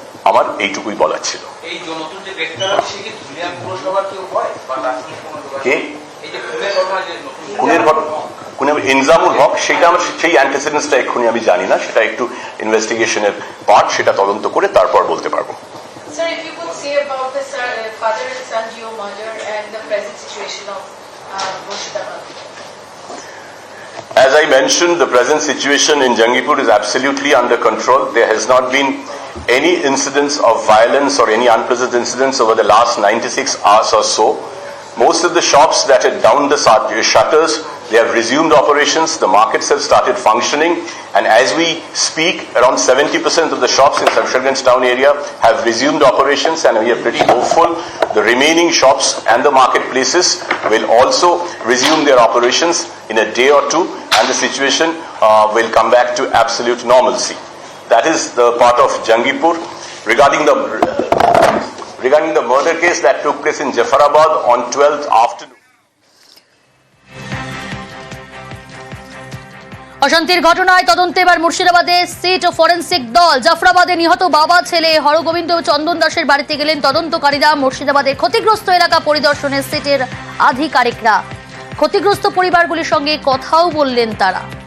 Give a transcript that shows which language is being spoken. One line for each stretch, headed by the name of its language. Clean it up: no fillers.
Bangla: আমার এইটুকুই বলার ছিল। এই যে নতুন যে ব্যক্তিরা আছে কি ধুলিয়া পুরসভার কেউ হয় বা রাজনীতি কোনো কে এই যে খুনের ঘটনা যে নতুন খুনের ঘটনা ইনজামুল হক, সেটা আমার সেই অ্যান্টিসিডেন্টসটা এক্ষুনি আমি জানি না, সেটা একটু ইনভেস্টিগেশনের পার্ট, সেটা তদন্ত করে তারপর বলতে পারবো।
English: Sir, if you could say about the father and son Geo murder and the present situation of Murshidabad. As I mentioned, the present situation in Jangipur is absolutely under control. There has not been any incidents of violence or any unpleasant incidents over the last 96 hours or so. Most of the shops that had down the shutters, they have resumed operations. The markets have started functioning, and as we speak, around 70% of the shops in Shamsherganj town area have resumed operations, and we are pretty hopeful the remaining shops and the marketplaces will also resume their operations in a day or two, and the situation will come back to absolute normalcy. That is the part of Jangipur. Regarding the murder case that took place in Jafarabad on 12th afternoon.
Bangla: অশান্তির ঘটনায় তদন্তে এবার মুর্শিদাবাদে seat ও forensic দল। জাফরাবাদে নিহত বাবা ছেলে হরগোবিন্দ চন্দন দাসের বাড়িতে গেলেন তদন্তকারীরা। মুর্শিদাবাদের ক্ষতিগ্রস্ত এলাকা পরিদর্শনে সিটের আধিকারিকরা। ক্ষতিগ্রস্ত পরিবারগুলির সঙ্গে কথাও বললেন তারা।